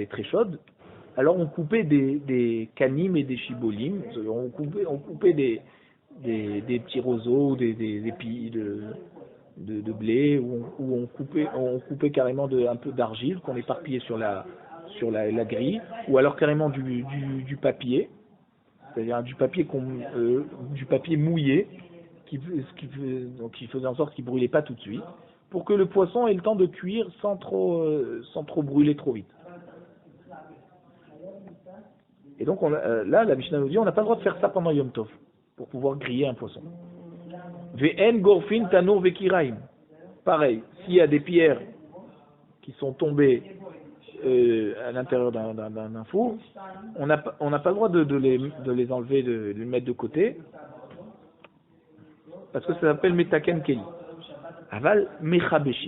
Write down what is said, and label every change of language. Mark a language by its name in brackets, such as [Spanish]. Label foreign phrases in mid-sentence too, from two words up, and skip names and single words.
[French] est très chaude, alors on coupait des canim et des chibolim, on coupait des petits roseaux, des épis de blé, où on coupait carrément un peu d'argile qu'on éparpillait sur la grille, ou alors carrément du papier, c'est-à-dire du papier mouillé, qui faisait en sorte qu'il ne brûlait pas tout de suite, pour que le poisson ait le temps de cuire sans trop brûler trop vite. Et donc là, la Mishnah nous dit, on n'a pas le droit de faire ça pendant Yom Tov, pour pouvoir griller un poisson. [Hebrew] ואין גורפין תנור וכירים. [French] Pareil, s'il y a des pierres qui sont tombées à l'intérieur d'un four, on n'a pas le droit de les enlever, de les mettre de côté, parce que ça s'appelle [Hebrew] מתקן כלי. אבל מכבשין.